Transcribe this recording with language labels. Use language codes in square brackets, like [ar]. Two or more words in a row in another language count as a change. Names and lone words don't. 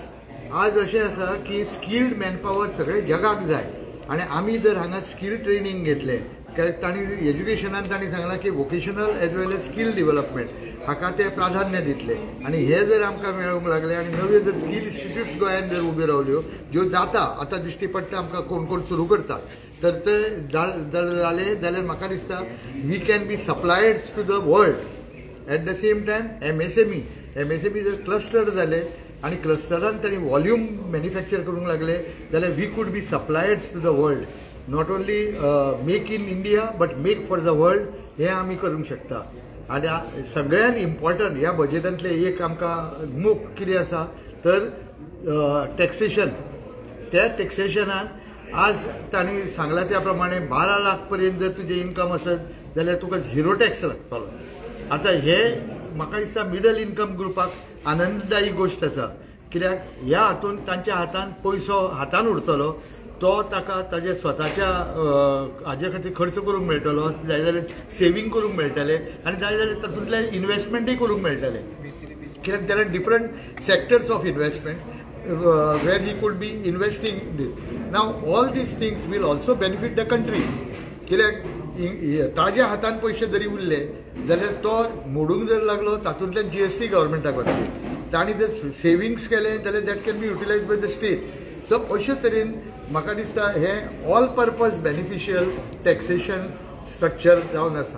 [kok] आज अशें आसा की [en] skilled manpower [kok] सगळे जगाक जाय आनी आमी जर हांगा [en] skill training [kok] घेतलें तांणी एज्युकेशनान तांणी सांगलां की [en] vocational as well as skill development [kok] हाका ते प्राधान्य दितले आनी हे जर आमकां मेळूंक लागले आनी नव्यो जर [en] skill institutes [kok] गोंयांत जर उब्यो रावल्यो ज्यो जाता आतां दिश्टी पडटा आमकां कोण कोण सुरू करतात तर ते जर जाले जाल्यार म्हाका दिसता [en] we can be suppliers to the world at the same time [kok] एमएसएमई जर क्लस्टर जाले आनी क्लस्टरान तांणी वॉल्यूम मॅन्युफॅक्चर करूंक लागले जाल्यार [en] we could be suppliers to the world not only Make in India but make for the world [kok] हे आमी करूंक शकता. आनी सगळ्यात इम्पॉर्टंट ह्या बजेटांतले एक आमकां मुख कितें आसा तर टॅक्सेशन. त्या टॅक्सेशनान आज तांणी सांगला त्या प्रमाणे 12 लाख पर्यंत जर तुजें इन्कम आसत जाल्यार तुका 0 टॅक्स लागतलो. आतां हे म्हाका दिसता [en] middle income [kok] ग्रुपाक आनंददायी गोष्ट आसा कित्याक ह्या हातून तांच्या हातान पयसो हातान उरतलो तो ताका ताजे स्वताच्या हाजे खातीर खर्च करूंक मेळटलो जाय जाल्यार सेव्हिंग करूंक मेळटलें आनी जाय जाल्यार तातूंतल्यान इन्वेस्टमेंटूय करूंक मेळटलें कित्याक [en] there are different sectors of investment where he could be investing this. Now all these things will also benefit the country. [kok] कित्याक ताज्या हातान पयशे जरी उरले जाल्यार तो मोडूंक जर लागलो तातूंतल्यान जीएसटी गव्हर्मेंटाक वतली. तांणी जर सेव्हिंग्स केले जाल्यार [en] that can be utilize by the state. [kok] सो अशे तरेन म्हाका दिसता हे [en] all purpose beneficial taxation structure [kok] जावन आसा.